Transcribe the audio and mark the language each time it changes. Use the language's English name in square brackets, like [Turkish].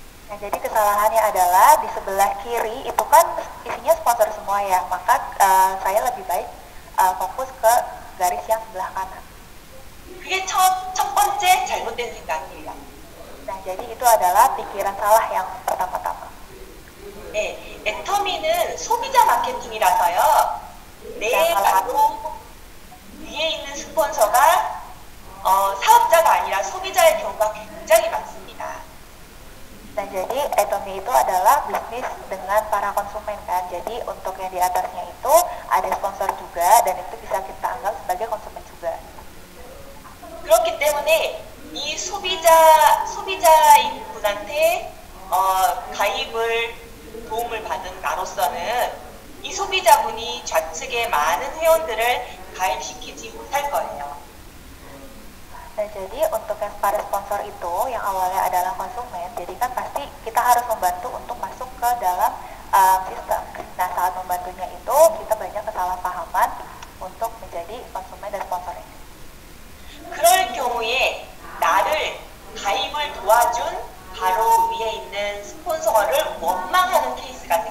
[Indonesian] Nah, jadi kesalahannya adalah di sebelah kiri itu kan isinya sponsor semua ya, maka saya lebih baik fokus ke garis yang sebelah kanan. [Korean] 그게 첫 번째 잘못된 생각이에요. [Indonesian] Nah, jadi itu adalah pikiran salah yang pertama-tama. [Korean] 네, 애터미는 소비자 마케팅이라서요. 바로 위에 있는 스폰서가 사업자가 아니라 소비자의 경우가 굉장히 많습니다. [Indonesian] Nah, jadi atomi itu adalah bisnis dengan para konsumen kan. Jadi untuk yang di atasnya itu ada sponsor juga dan itu bisa kita anggap sebagai konsumen juga. [Korean] 그렇기 때문에 이 소비자인 분한테 가입을 도움을 받은 나로서는 이 소비자분이 좌측에 많은 회원들을 가입시키지 못할 거예요. [Indonesian] Nah, jadi untuk yang para sponsor itu yang awalnya adalah konsumen, jadi kan pasti kita harus membantu untuk masuk ke dalam sistem. Nah, saat membantunya itu kita banyak kesalahpahaman untuk menjadi konsumen dan sponsor ini. [Korean] 그럴 경우에 나를 가입을 도와준 바로 위에 있는 스폰서를 원망하는 케이스가